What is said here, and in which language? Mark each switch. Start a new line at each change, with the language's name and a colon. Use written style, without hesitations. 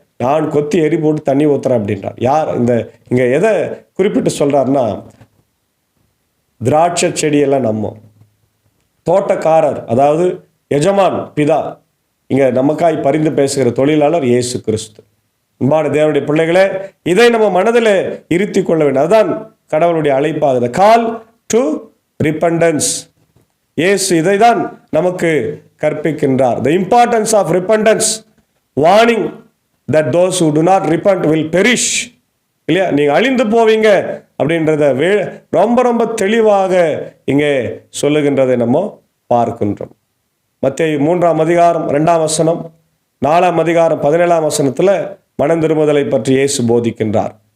Tamil: நான் கொத்தி எரி போட்டு தண்ணி ஊத்துறேன் அப்படின்றார். யார் இங்க எதை குறிப்பிட்டு சொல்றாருன்னா, திராட்சை செடியெல்லாம் நம்ம தோட்டக்காரர், அதாவது எஜமான் பிதா, இங்க நமக்காய் பரிந்து பேசுகிற தொழிலாளர் இயேசு கிறிஸ்து. அன்பான தேவனுடைய பிள்ளைகளே, இதை நம்ம மனதில் இருத்தி கொள்ள வேண்டும். அதுதான் கடவுளுடைய அழைப்பாகுது,
English: Call to repentance.
Tamil: இயேசு இதை தான் நமக்கு கற்பிக்கின்றார்.
English: The importance of repentance, warning that those who do not repent will perish.
Tamil: இல்லையா, நீங்க அழிந்து போவீங்க அப்படின்றத ரொம்ப ரொம்ப தெளிவாக இங்கே சொல்லுகின்றதை நம்ம பார்க்கின்றோம். மத்தேயு 3ஆம் அதிகாரம் 2ஆம் வசனம், 4ஆம் அதிகாரம் 17ஆம் வசனத்துல மனம் திரும்புதலை பற்றி இயேசு போதிக்கின்றார்.